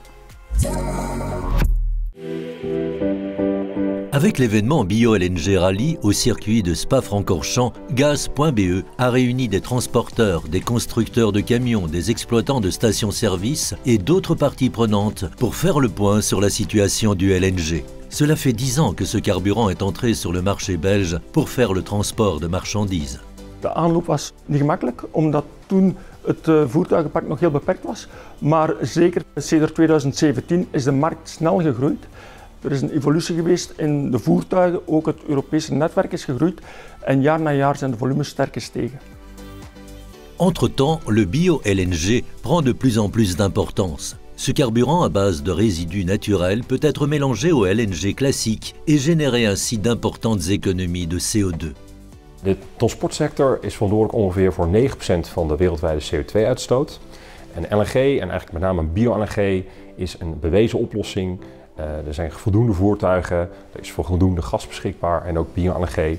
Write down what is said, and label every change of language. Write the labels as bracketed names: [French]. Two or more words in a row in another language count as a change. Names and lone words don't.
[French] Avec l'événement Bio-LNG Rally au circuit de Spa-Francorchamps, Gaz.be a réuni des transporteurs, des constructeurs de camions, des exploitants de stations-service et d'autres parties prenantes pour faire le point sur la situation du LNG. Cela fait 10 ans que ce carburant est entré sur le marché belge pour faire le transport de marchandises. [Dutch] De aanloop was niet gemakkelijk, omdat toen het voertuigenpark nog heel beperkt was. Maar zeker sinds 2017 is de markt snel gegroeid. Er is een evolutie geweest in de voertuigen, ook het Europese netwerk is gegroeid en jaar na jaar zijn de volumes sterk gestegen. [French] Entre-temps, le bio-LNG prend de plus en plus d'importance. Ce carburant à base de résidus naturels peut être mélangé au LNG classique et générer ainsi d'importantes économies de CO2. [Dutch] De transportsector is verantwoordelijk ongeveer voor 9% van de wereldwijde CO2-uitstoot. En LNG, en eigenlijk met name bio-LNG, is een bewezen oplossing. Er zijn voldoende voertuigen, er is voldoende gas beschikbaar en ook bio-LNG.